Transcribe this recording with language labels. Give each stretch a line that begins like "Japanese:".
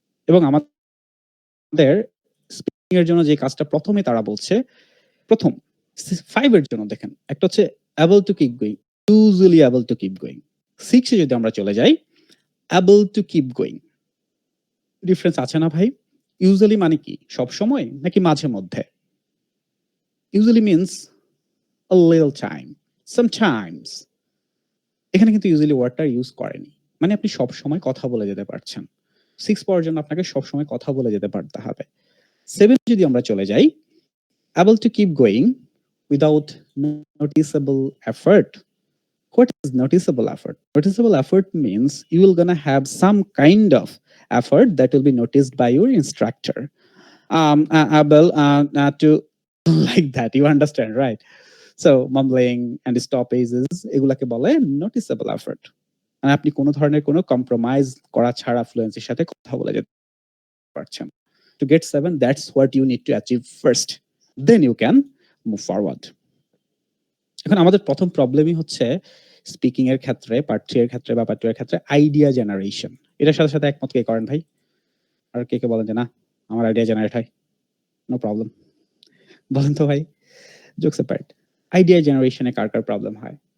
Bangla: এবং আমাদের স্পিকিং এর জন্য যে কাজটা প্রথমে তারা বলছে, প্রথম 5 এর জন্য দেখেন, একটা হচ্ছে
English: able to keep going,
Bangla: usually able to keep going। 6 এ যদি আমরা চলে যাই,
English: able to keep going,
Bangla: difference আছে না ভাই? ইউজুয়ালি মানে কি, সব সময় নাকি মাঝে মধ্যে?
English: usually means a little time, sometimes,
Bangla: এখানে কিন্তু ইউজুয়ালি ওয়ার্ডটা ইউজ করেনি। মানে আপনি সবসময় কথা বলে যেতে পারছেন। 6 পাওয়ার জন্য আপনাকে সবসময় কথা বলে যেতে পারতে হবে।
English: 7
Bangla: যদি আমরা চলে যাই,
English: able to keep going without noticeable effort. What is noticeable effort? Noticeable effort means you will gonna have some kind of effort that will be noticed by your instructor. Able to like that, you understand, right? So mumbling and stoppages
Bangla: এগুলাকে বলে
English: noticeable effort.
Bangla: মানে আপনি কোনো ধরনের কোনো compromise করা ছাড়া ফ্লুয়েন্সির সাথে কথা বলে যেতে পারছেন।
English: To get 7, that's what you need to achieve first. Then you can move forward.
Bangla: এখন আমাদের প্রথম প্রবলেমই হচ্ছে স্পিকিং এর ক্ষেত্রে, পার্ট 3 এর ক্ষেত্রে বা পার্ট 2 এর ক্ষেত্রে আইডিয়া জেনারেশন। এটার সাথে সাথে একমত কে করেন ভাই? আর কে বলেন যে না আমার আইডিয়া জেনারেট হয়?
English: No problem.
Bangla: বলেন তো ভাই,
English: jokes apart,
Bangla: আইডিয়া জেনারেশনে কার কার প্রবলেম হয়?